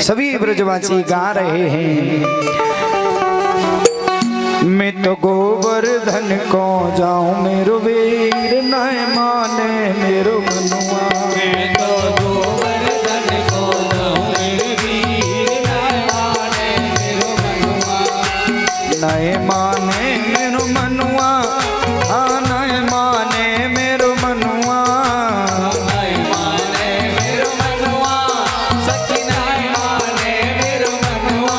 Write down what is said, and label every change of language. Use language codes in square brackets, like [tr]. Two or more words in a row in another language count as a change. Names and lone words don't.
[hi] सभी ब्रजवासी गा रहे हैं, [bra] मैं तो गोवर्धन को जाऊं मेरो वीर, नय माने मेरो मनुआ। मैं तो गोवर्धन को जाऊं मेरो वीर, नय माने मेरो मनुआ। नय माने मेरो मनुआ, हाँ नय माने मेरो मनुआ। नय माने मेरो मनुआ, सखी नय माने मेरो मनुआ।